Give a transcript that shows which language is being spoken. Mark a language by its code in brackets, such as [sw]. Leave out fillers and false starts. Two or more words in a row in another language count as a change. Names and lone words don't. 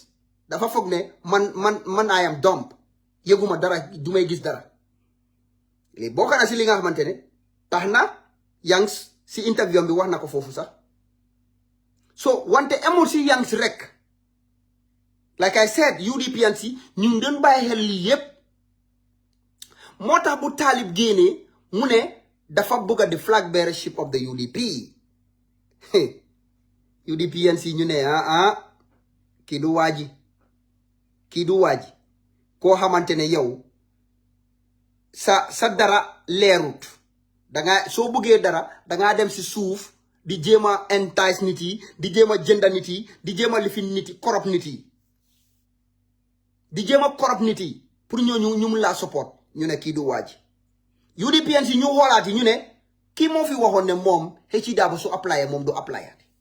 [wo] dafa foog ne man [en] I am dumb [wo] yëguma dara du may gis dara léegi bokk na si li nga xamante ne tax na Yanks si interview bi wax na ko foofu sax so wante amul si Yanks rek [en] like I said [wo] UDPians yi ñu ngi doon bàyyi xel lii yépp moo tax bu Talib génnee mu ne dafa bëgg a [en] the flag bearership of the UDP [wo] UDPians yi ñu ne kii du waaji koo xamante ne yow sa dara leerut danga soo bëggee dara dangaa dem si suuf di jéema entice nit yi di jéema jënda nit yi di jéema lifin nit yi korop nit yi di jéema korop nit yi pour ñooñu ñu mun laa support ñu ne kii du waaji UDPians yi ñu xoolaat yi ñu ne kii moo fi waxoon ne moom Hecci Dabo su apply moom du apply